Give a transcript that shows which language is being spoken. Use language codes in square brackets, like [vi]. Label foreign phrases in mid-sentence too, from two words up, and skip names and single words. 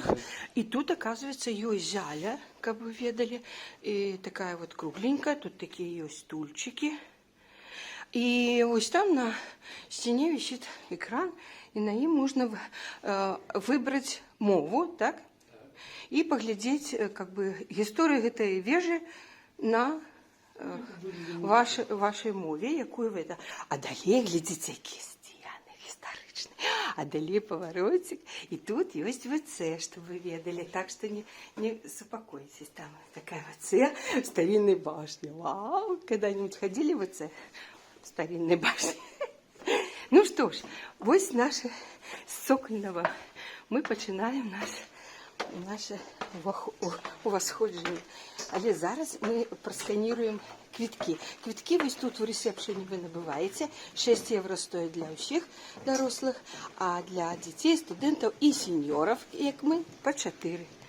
[ru] И тут, оказывается, есть заля, как вы ведали, и такая вот кругленькая, тут такие есть стульчики. И вот там на стене висит экран, и на нем можно выбрать мову, так? И поглядеть, как бы, историю этой вежи [uk] на вашій мові, якою ви... А далі, глядите, які стіни історичні. А далі поворотик. І тут є ВЦ, щоб ви ведали. Так що [ru] не успокойтесь. [uk] Там така [ru] ВЦ в старинной башне. Вау! Когда-нибудь ходили в ВЦ в старинной башне? [uk] Ну що ж, ось наше з цокольного. Ми починаємо наше восходження. Але зараз ми просканіруємо квитки. Квитки ось тут в ресепшені ви набиваєте. 6 євро стоїть для усіх дорослих, а для дітей, студентів і сеньорів, як ми, по 4.